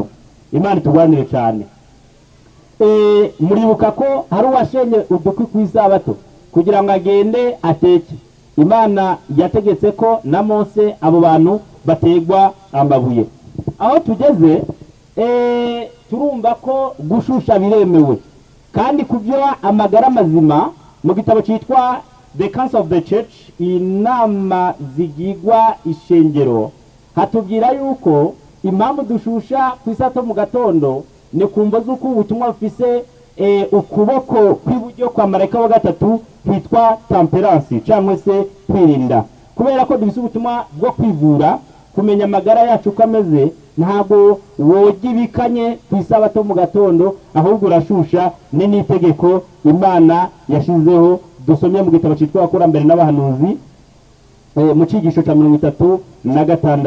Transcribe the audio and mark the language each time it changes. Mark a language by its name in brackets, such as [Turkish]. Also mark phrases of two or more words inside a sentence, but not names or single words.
[Rundi] Imana itugwanire cyane. Muribuka ko hari uwashenye udukwi ku isabato kugira ngo agende ateke. Imana yategetse ko na Mose abo bantu bategwa amabuye. Aho tugeze turumva ko gushusha biremewe, kandi kubyo amagara mazima mu gitabo cyitwa The [English] Council of the Church, [Rundi] inama zigigwa ishengero, hatubwira yuko impamvu dushusha ku isato mu gatondo ni kumva z'uko ubutumwa bufise ukuboko kw'iburyo kwa marayika wa gatatu kwitwa temperance cyangwa se kwirinda, kubera ko dufise ubutumwa bwo kwivura, kumenya amagara yacu uko ameze. Ntabwo wogibikanye ku isabato mu gatondo, ahubwo urashusha n'itegeko Imana yashizeho. Dusomye mu gitabo cyitwa Abakurambere n'Abahanuzi mu cyigisho cya 36.